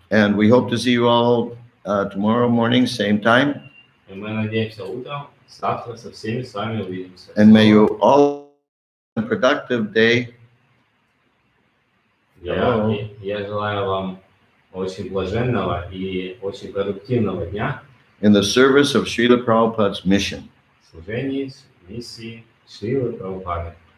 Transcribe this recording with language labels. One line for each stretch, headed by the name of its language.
English: and we hope to see you all tomorrow morning, same time.
Russian: И мы надеемся утром, завтра со всеми с вами увидимся.
English: And may you all have a productive day.
Russian: Я желаю вам очень блаженного и очень продуктивного дня
English: In the service of Srila Prabhupada's mission.
Russian: в служении миссии Шрилы Прабхупады.